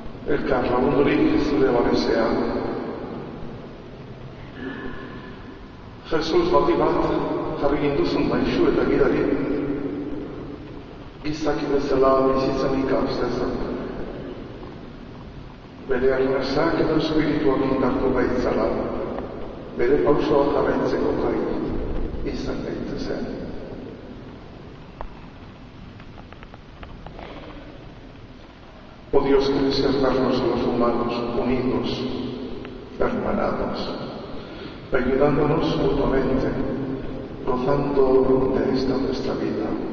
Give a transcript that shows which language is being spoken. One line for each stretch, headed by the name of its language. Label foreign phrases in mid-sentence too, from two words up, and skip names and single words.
Basque: elkar lagundurik zure babesean. Jesus bati bat jarri gintuzun maisu eta gidari, gizaki bezala bizitzen ikaz dezan. Bere arnasak edo espirituak indartu gaitzala, bere pausoa jarraitzeko gai izan gaitezen.
Spanish: Oh Dios, que deseas vernos a los humanos unidos, hermanados, ayudándonos mutuamente, gozando de esta nuestra vida.